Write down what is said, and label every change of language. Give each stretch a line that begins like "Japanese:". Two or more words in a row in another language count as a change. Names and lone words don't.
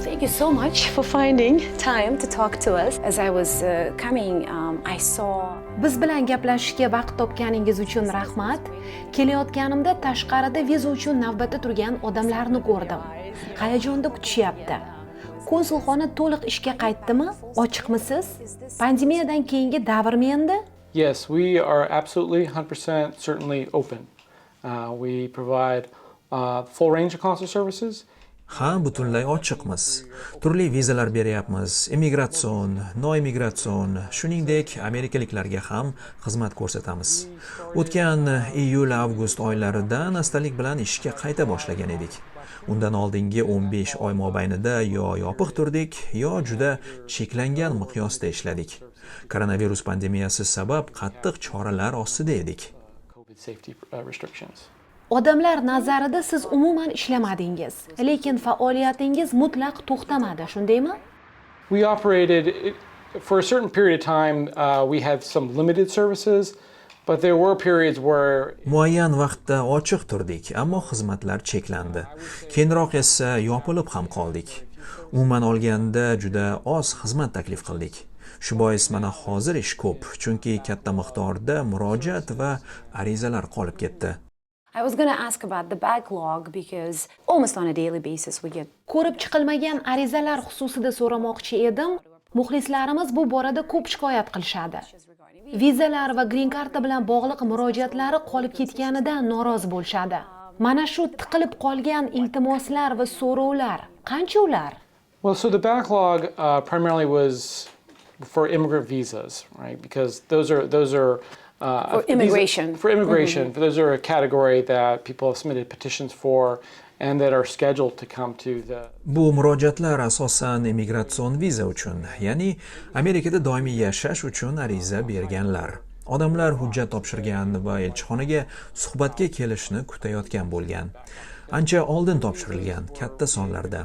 English: so much for finding time to talk to us. As I was coming, I saw...
Uzbek: Biz bilan gaplashishga vaqt topganingiz uchun rahmat. Kelayotganimda tashqarida viza uchun navbatda turgan odamlarni ko'rdim. Hayajonda kutishyapti. Konsulxona to'liq ishga qaytdimi? Ochiqmisiz? Pandemiyadan keyingi davrmi endi?
English: Yes, we are absolutely 100% certainly open. We provide full range of consular services.
Uzbek: Ha, butunlay ochiqmiz. Turli vizalar berayapmiz, immigratsion, non-immigrant, shuningdek amerikaliklarga ham xizmat ko'rsatamiz. O'tgan iyul-avgust oylaridan astalik bilan ishga qayta boshlagan edik. Undan oldingi 15 oy mobaynida yo yopiq turdik, yo juda cheklangan miqyosda ishladik. Koronavirus pandemiyasi sabab qattiq choralar ostida edik. Odamlar nazarida siz umuman ishlamadingiz, lekin faoliyatingiz mutlaq to'xtamadi, shundaymi?
English: We operated for a certain period of time. We had some limited services, but there were periods where
Uzbek: Muayyan vaqtda ochiq turdik, ammo xizmatlar cheklandi. Keyinroq esa yopilib ham qoldik. Umuman olganda juda oz xizmat taklif qildik. Shu bois mana hozir ish ko'p, chunki katta miqdorda murojaat va arizalar qolib ketdi.
English: I was going to ask about the backlog because almost on a daily basis we get...
Uzbek: Ko'rib chiqilmagan arizalar xususida so'ramoqchi edim. Muxlislarimiz bu borada ko'p shikoyat qilishadi. Vizalar va grin-karta bilan bog'liq murojaatlari qolib ketganidan norozi bo'lishadi. Mana shu tiqilib qolgan iltimoslar va so'rovlar qancha ular?
English: Well, so the backlog primarily was for immigrant visas, right? Because those are For immigration. For immigration. Those are a category that people have submitted petitions for and that are scheduled to come to the...
Uzbek: Bu murojaatlar asosan immigratsion viza uchun, ya'ni Amerikada doimiy yashash uchun ariza berganlar. Odamlar hujjat topshirgan va elchixonaga suhbatga kelishni kutayotgan bo'lgan. Ancha oldin topshirilgan, katta sonlarda.